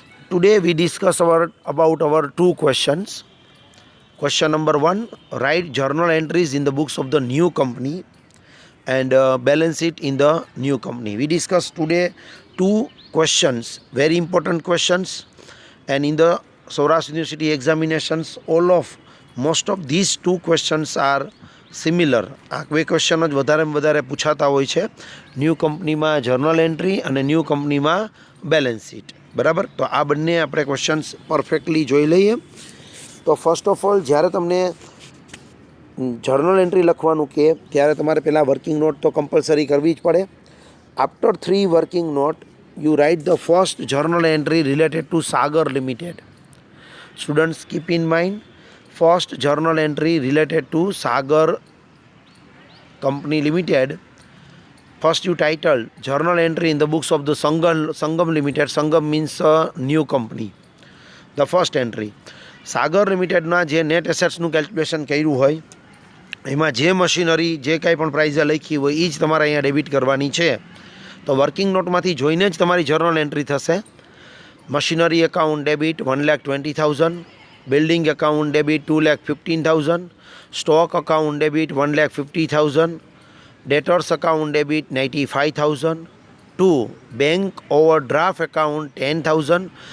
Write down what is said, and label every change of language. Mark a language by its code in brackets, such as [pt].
[en] Today we discuss about our two questions. Question number 1, write journal entries in the books of the new company and balance it in the new company. We discuss today two questions, very important questions, and in the Saurashtra University examinations most of these two questions are similar. [gu] આ બે question જ વધારેમાં વધારે પૂછાતા હોય છે new કંપનીમાં journal entry અને new કંપનીમાં બેલેન્સ શીટ. બરાબર, તો આ બંને આપણે ક્વેશ્ચન્સ પરફેક્ટલી જોઈ લઈએ. તો ફર્સ્ટ ઓફ ઓલ જ્યારે તમને જર્નલ એન્ટ્રી લખવાનું કે ત્યારે તમારે પહેલાં વર્કિંગ નોટ તો કમ્પલસરી કરવી જ પડે. After 3 working note [en] you write the first journal entry related to Sagar Limited. Students, keep in mind, first journal entry related to Sagar Company Limited. First you title journal entry in the books of the Sangam Limited. Sangam means a new company. The first entry. [gu] Sagar Limited ના જે net assets નું calculation કર્યું હોય એમાં જે machinery જે કાંઈ પણ પ્રાઇઝ લખી હોય એ જ તમારે અહીંયા ડેબિટ કરવાની છે. તો વર્કિંગ નોટમાંથી જોઈને જ તમારી જર્નલ એન્ટ્રી થશે. Machinery account debit 1,20,000, building account debit 2,15,000, stock account debit 1,50,000, ડેટર્સ account debit 95,000, to bank overdraft account 10,000.